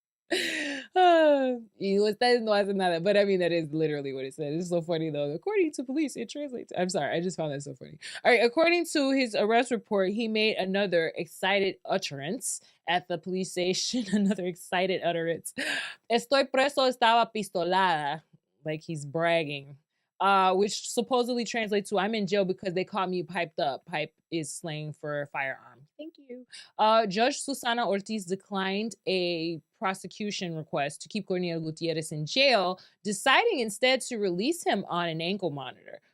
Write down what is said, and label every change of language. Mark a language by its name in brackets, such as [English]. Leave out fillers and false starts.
[Spanish] Y ustedes no hacen nada. [English] But I mean, that is literally what it says. It's so funny though. According to police, it translates. I'm sorry, I just found that so funny. All right, according to his arrest report, he made another excited utterance at the police station. Another excited utterance. [Spanish] Estoy preso, estaba pistolada. [English] Like he's bragging. Which supposedly translates to, I'm in jail because they caught me piped up. Pipe is slang for firearm. Thank you. Judge Susana Ortiz declined a prosecution request to keep Corniel Gutierrez in jail, deciding instead to release him on an ankle monitor.